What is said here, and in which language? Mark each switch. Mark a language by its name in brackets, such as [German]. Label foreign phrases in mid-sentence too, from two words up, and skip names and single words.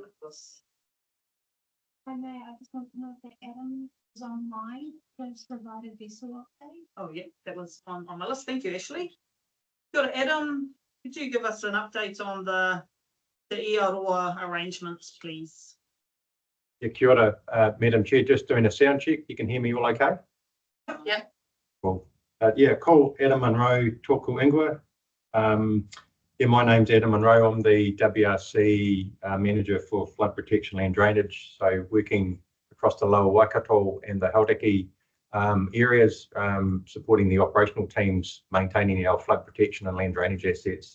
[English] I just want to know if Adam Is online, has provided vessel update. Oh, yeah, that was on my list. Thank you, Ashley. Got it, Adam. Could you give us an update on the Iaroa arrangements, please? Yeah, [Māori] kia ora, [English] Madam Chair, just doing a sound check. You can hear me all okay? Yeah. Cool. Yeah, cool. Adam Munro, [Māori] tōku ingoa. [English] Yeah, my name's Adam Munro. I'm the WRC manager for flood protection land drainage. So working across the lower Waikato and the Hauraki areas, supporting the operational teams, maintaining our flood protection and land drainage assets.